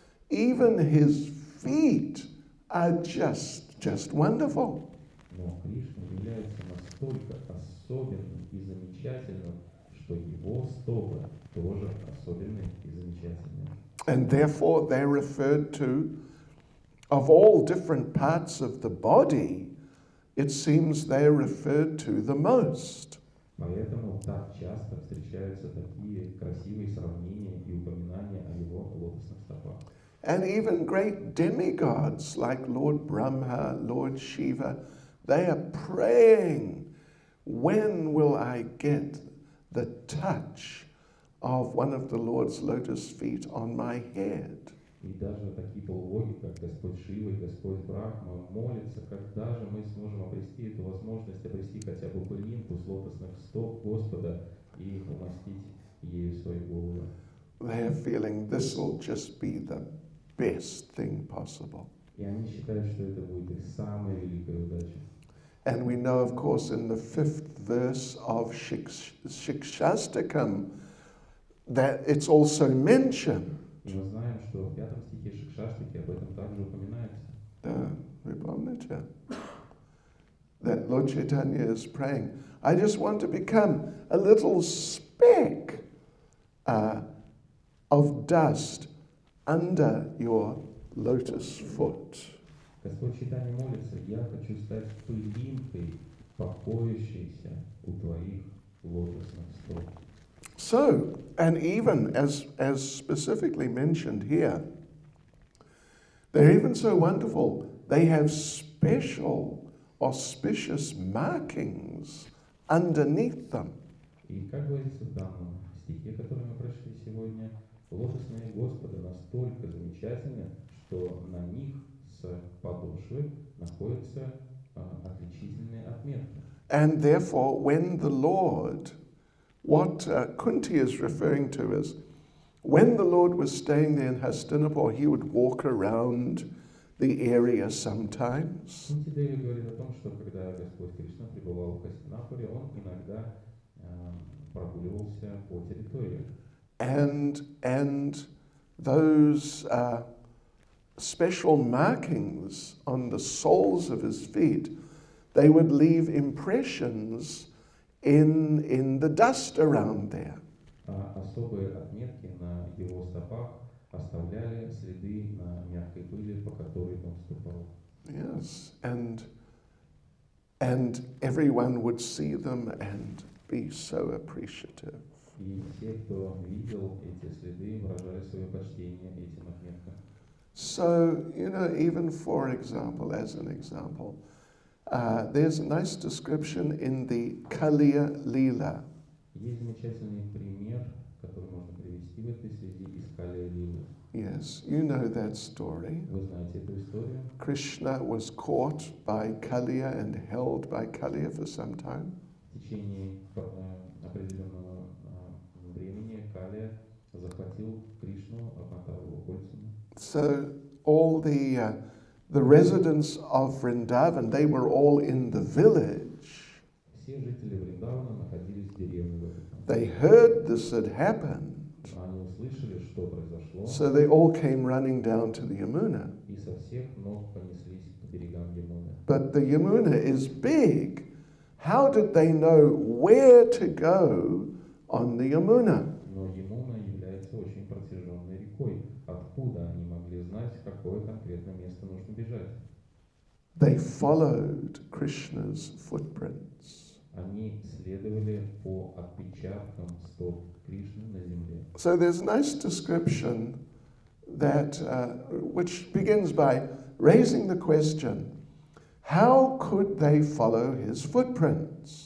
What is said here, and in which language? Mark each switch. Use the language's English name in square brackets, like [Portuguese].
[English] Even his feet are just wonderful. [Russian] Но Кришна является настолько особенным и замечательным, что его стопы тоже особенные и замечательные. [English] And therefore they're referred to, of all different parts of the body, it seems they're referred to the most. [Russian] Поэтому так часто встречаются такие красивые сравнения и упоминания о его лотосных стопах. [English] And even great demigods like Lord Brahma, Lord Shiva, they are praying, when will I get the touch of one of the Lord's lotus feet on my head? [Russian] И даже такие полубоги, как Господь Шива и Господь Брахма, молятся, когда же мы сможем обрести эту возможность, обрести хотя бы пылинку с лотосных стоп Господа и умастить ею свои головы. [English] They are feeling this will just be the best thing possible. [Russian] И они считают, что это будет их самая великая удача. [English] And we know, of course, in the 5th verse of ISKCON that it's also mentioned. [Russian] И мы знаем, что в 5 стихе Шикшаштаки об этом также упоминается. Вы помните? [English] That Lord Chaitanya is praying, I just want to become a little speck of dust under your lotus foot. [Russian] Господь Чайтанья молится, я хочу стать пылинкой, покоящейся у твоих лотосных стоп. [English] So, and even as specifically mentioned here, they're even so wonderful, they have special auspicious markings underneath them. [Russian] И как говорится в данном стихе, который мы прошли сегодня, лотосные Господа настолько замечательны, что на них с подошвы находятся отличительные отметки. [English] And therefore, when the Lord, what Kunti is referring to is, when the Lord was staying there in Hastinapur, he would walk around the area sometimes. [Russian] Кунти Деви говорит о том, что когда Господь Кришна пребывал в Хастинапуре, он иногда прогуливался по территории. [English] And those special markings on the soles of his feet, they would leave impressions in the dust around there. [Russian] Особые отметки на его стопах оставляли следы на мягкой пыли, по которой он ступал. [English] Yes, and everyone would see them and be so appreciative. [Russian] И все, кто видел эти следы, выражали свое почтение этим отметкам. [English] So, even for example, as an example, there's a nice description in the Kaliya Leela. [Russian] Есть замечательный пример, который можно привести в этой связи из Калия Лилы. [English] Yes, you know that story. [Russian] Вы знаете эту историю? [English] Krishna was caught by Kaliya and held by Kaliya for some time. [Russian] В течение определенного времени Калия захватил Кришну, обмотал его кольцами. [English] So all the residents of Vrindavan, they were all in the village. [Russian] Все жители Вриндавана находились в деревне в этот момент. [English] They heard this had happened. [Russian] Они услышали, что произошло, [English] So they all came running down to the Yamuna. [Russian] и со всех ног понеслись к берегам Ямуны. [English] But the Yamuna is big. How did they know where to go on the Yamuna? [Russian] Но Ямуна является очень протяженной рекой. Откуда они могли знать, в какое конкретное место нужно бежать? [English] They followed Krishna's footprints. [Russian] они следовали по отпечаткам стоп Кришны на земле. [English] So there's a nice description that which begins by raising the question, how could they follow his footprints?